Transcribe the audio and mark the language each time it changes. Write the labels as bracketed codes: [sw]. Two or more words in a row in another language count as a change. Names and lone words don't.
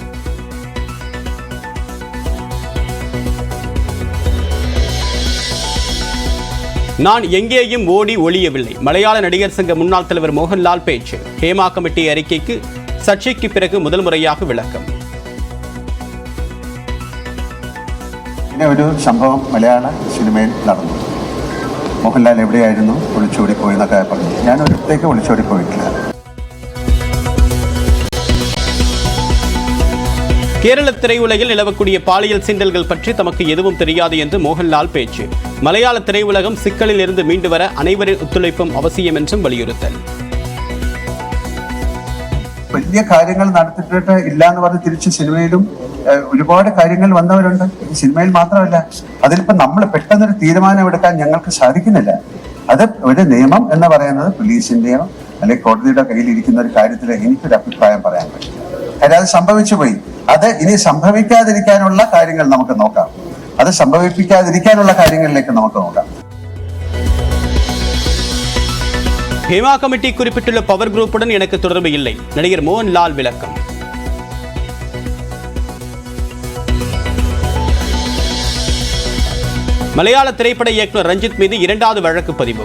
[ta] நான் எங்கேயும் ஓடி ஒளியவில்லை. மலையாள நடிகர் சங்க முன்னாள் தலைவர் மோகன்லால் பேச்சு. ஹேமா கமிட்டி அறிக்கைக்கு சர்ச்சைக்கு பிறகு முதல் முறையாக விளக்கம். [ml] ഒരു സംഭവം മലയാള സിനിമയിൽ നടന്നു. മോഹൻലാൽ എവിടെയായിരുന്നു, ഒളിച്ചോടിപ്പോയെന്നൊക്കെ പറഞ്ഞു. ഞാൻ ഒരിടത്തേക്ക് ഒളിച്ചോടിപ്പോയിട്ടില്ല. [ta] கேரள திரையுலகில் நிலவக்கூடிய பாலியல் சீண்டல்கள் பற்றி தமக்கு எதுவும் தெரியாது என்று மோகன்லால் பேச்சு. மலையாள திரையுலகம் சிக்கலில் இருந்து மீண்டு வர அனைவரின் ஒத்துழைப்பும் அவசியம் என்றும் வலியுறுத்தல். [ml] വലിയ കാര്യങ്ങൾ നടത്തിയിട്ട് ഇല്ല എന്ന് പറഞ്ഞ് തിരിച്ച് സിനിമയിലും ഒരുപാട് കാര്യങ്ങൾ വന്നവരുണ്ട്. സിനിമയിൽ മാത്രമല്ല, അതിലിപ്പോൾ നമ്മൾ പെട്ടെന്നൊരു തീരുമാനം എടുക്കാൻ ഞങ്ങൾക്ക് സാധിക്കുന്നില്ല. അത് ഒരു നിയമം എന്ന് പറയുന്നത് പോലീസിന്റെയോ അല്ലെങ്കിൽ കോടതിയുടെ കയ്യിലിരിക്കുന്ന ഒരു കാര്യത്തിൽ എനിക്കൊരു അഭിപ്രായം പറയാൻ പറ്റും. കാര്യം അത് സംഭവിച്ചു പോയി. അത് ഇനി സംഭവിക്കാതിരിക്കാനുള്ള കാര്യങ്ങൾ നമുക്ക് നോക്കാം. അത് സംഭവിപ്പിക്കാതിരിക്കാനുള്ള കാര്യങ്ങളിലേക്ക് നമുക്ക് നോക്കാം. [ta] ஹேமா கமிட்டி குறிப்பிட்டுள்ள பவர் குரூப்புடன் எனக்கு தொடர்பு இல்லை. நடிகர் மோகன்லால் விளக்கம். மலையாள திரைப்பட இயக்குநர் ரஞ்சித் மீது 2வது வழக்கு பதிவு.